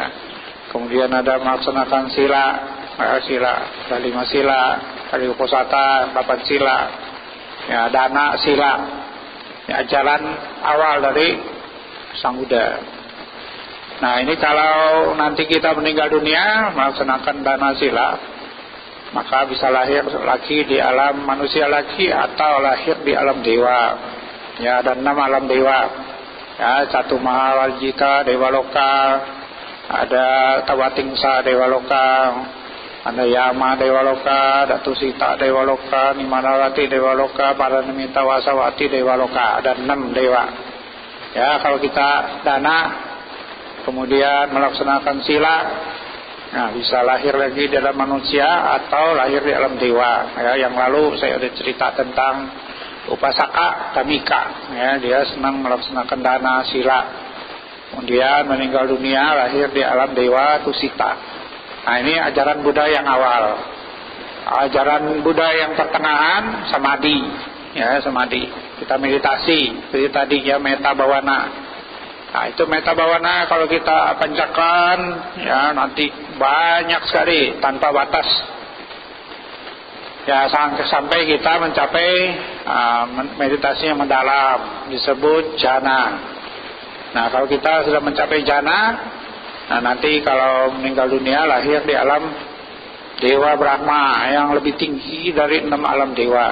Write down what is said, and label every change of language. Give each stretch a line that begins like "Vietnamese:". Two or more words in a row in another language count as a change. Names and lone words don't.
Indonesian: Kemudian ada melaksanakan sila, sila, ada 5 sila, ada uposata, 8 sila, ya,
Pali: dana sila,
Indonesian: ya, jalan awal dari Sang Buddha. Nah, ini kalau nanti kita meninggal dunia melaksanakan
Pali: dana sila,
Indonesian: maka bisa lahir lagi di alam manusia lagi, atau lahir di alam dewa. Ya, ada 6 alam dewa. Ya, Catu Mahawarjika Dewa Loka, ada Tawatingsa Dewa Loka, ada Yama Dewa Loka, Datu Sita Dewa Loka, Nimanarati Dewa Loka, Paranimita Wasawati Dewa Loka. Ada 6 dewa. Ya, kalau kita dana kemudian melaksanakan sila, nah, bisa lahir lagi dalam manusia atau lahir di alam dewa. Ya, yang lalu saya ada cerita tentang Upasaka Tamika, ya, dia senang melaksanakan
Pali: dana sila.
Indonesian: kemudian meninggal dunia, lahir di alam dewa Tusita. Nah, ini ajaran Buddha yang awal. Ajaran Buddha yang pertengahan samadhi, ya, samadhi. Kita meditasi, seperti tadi ya,
Pali: metta bhavana.
Indonesian: Nah, itu
Pali: metta bhavana
Indonesian: kalau kita pancakan, ya, nanti banyak sekali tanpa batas. Ya, sampai kita mencapai meditasi yang mendalam, disebut jhana. Nah, kalau kita sudah mencapai jhana, nah nanti kalau meninggal dunia lahir di alam Dewa Brahma yang lebih tinggi dari 6 alam dewa.